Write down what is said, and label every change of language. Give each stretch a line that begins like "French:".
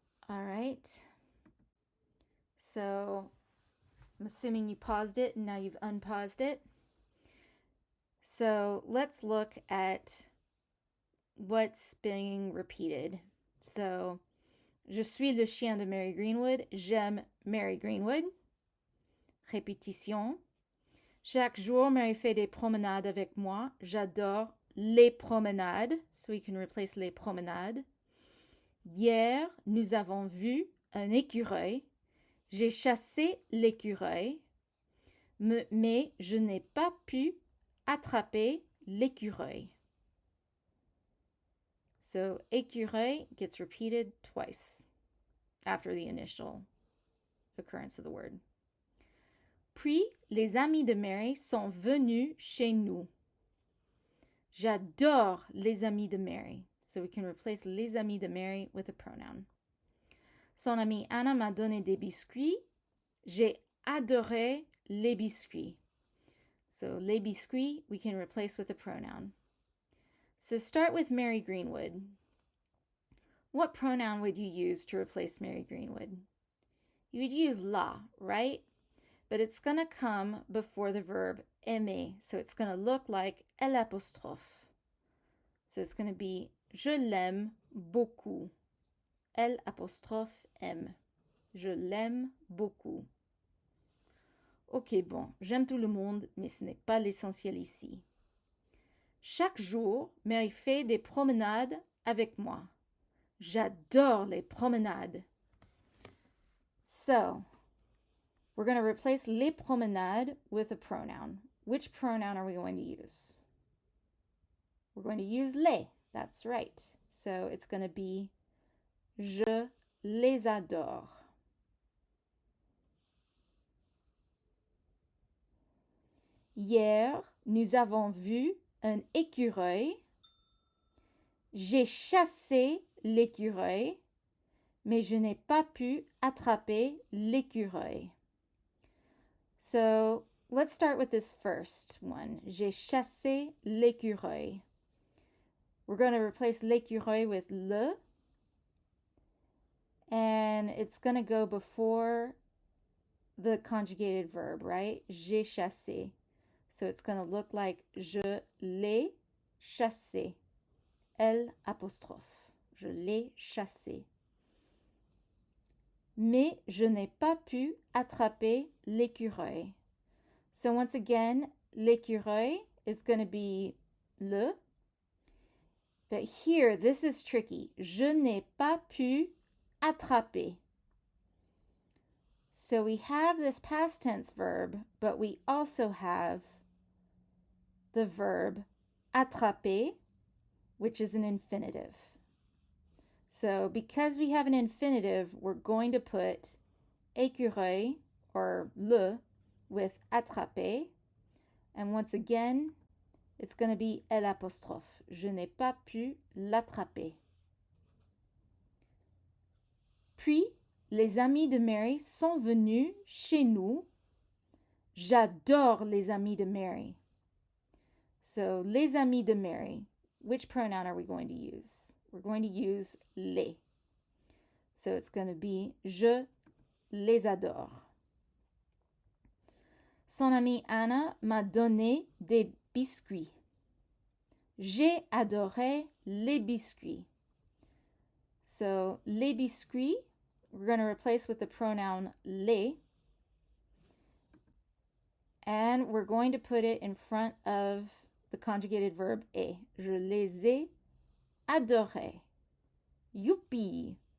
English: All right. So I'm assuming you paused it and now you've unpaused it. So let's look at what's being repeated.
French: So, je suis le chien de Mary Greenwood. J'aime Mary Greenwood. Répétition. Chaque jour, Mary fait des promenades avec moi. J'adore les promenades.
English: So we can replace
French: les promenades. Hier, nous avons vu un écureuil. J'ai chassé l'écureuil, mais je n'ai pas pu attraper l'écureuil.
English: So, écureuil gets repeated twice after the initial occurrence of the word.
French: Puis, les amis de Mary sont venus chez nous. J'adore les amis de Mary.
English: So we can replace
French: les amis de Mary
English: with a pronoun.
French: Son amie Anna m'a donné des biscuits. J'ai adoré les biscuits.
English: So
French: les biscuits
English: we can replace with a pronoun. So start with Mary Greenwood. What pronoun would you use to replace Mary Greenwood? You would use la, right? But it's going to come before the verb aimer. So it's going to look like l'apostrophe. So it's going to be
French: je l'aime beaucoup. L'apostrophe aime. Je l'aime beaucoup. Ok, bon, j'aime tout le monde, mais ce n'est pas l'essentiel ici. Chaque jour, Mary fait des promenades avec moi. J'adore les promenades.
English: So, we're going to replace
French: les promenades
English: with a pronoun. Which pronoun are we going to use? We're going to use les. That's right. So, it's going to be
French: je les adore. Hier, nous avons vu un écureuil. J'ai chassé l'écureuil, mais je n'ai pas pu attraper l'écureuil.
English: So let's start with this first one.
French: J'ai chassé l'écureuil.
English: We're going to replace l'écureuil with le. And it's going to go before the conjugated verb, right?
French: J'ai chassé.
English: So it's going to look like
French: je l'ai chassé.
English: L apostrophe.
French: Je l'ai chassé. Mais je n'ai pas pu attraper l'écureuil.
English: So once again, l'écureuil is going to be le. But here, this is tricky.
French: Je n'ai pas pu attraper.
English: So we have this past tense verb, but we also have the verb attraper, which is an infinitive. So because we have an infinitive, we're going to put écureuil or le with attraper. And once again, it's going to be L apostrophe.
French: Je n'ai pas pu l'attraper. Puis, les amis de Mary sont venus chez nous. J'adore les amis de Mary. So, les amis de Mary.
English: Which pronoun are we going to use? We're going to use les. So it's going to be je les adore.
French: Son amie Anna m'a donné des biscuits. J'ai adoré les biscuits.
English: So les biscuits, we're going to replace with the pronoun les. And we're going to put it in front of the conjugated verb est.
French: Je les ai adorés. Youpi!